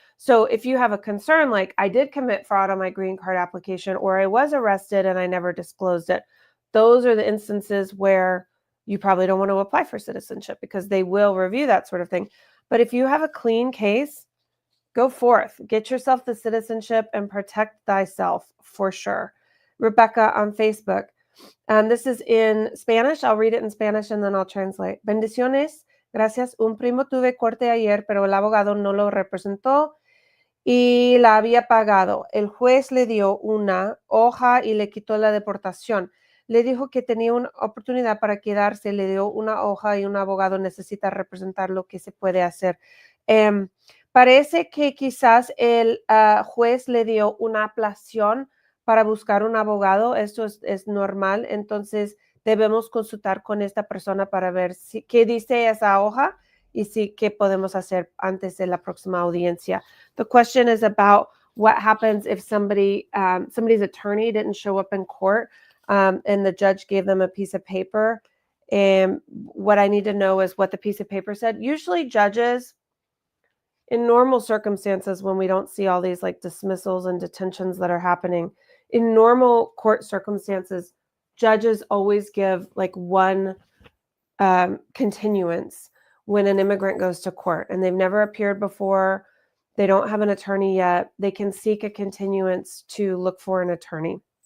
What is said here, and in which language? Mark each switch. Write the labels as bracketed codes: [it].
[en] So if you have a concern, like I did commit fraud on my green card application or I was arrested and I never disclosed it, those are the instances where you probably don't want to apply for citizenship because they will review that sort of thing. But if you have a clean case, Go forth, get yourself the citizenship and protect thyself for sure. Rebecca on Facebook. This is in Spanish. I'll read it in Spanish and then I'll translate. [es] Bendiciones. Gracias. Un primo tuve corte ayer, pero el abogado no lo representó y la había pagado. El juez le dio una hoja y le quitó la deportación. Le dijo que tenía una oportunidad para quedarse, le dio una hoja y un abogado necesita representar lo que se puede hacer. Parece que quizás el juez le dio una aplazación para buscar un abogado. Esto es normal, entonces debemos consultar con esta persona para ver qué dice esa hoja y qué podemos hacer antes de la próxima audiencia. [en] The question is about what happens if somebody's attorney didn't show up in court and the judge gave them a piece of paper. And what I need to know is what the piece of paper said. Usually judges, in normal circumstances, when we don't see all these like dismissals and detentions that are happening, in normal court circumstances, judges always give like one continuance when an immigrant goes to court and they've never appeared before, they don't have an attorney yet, they can seek a continuance to look for an attorney.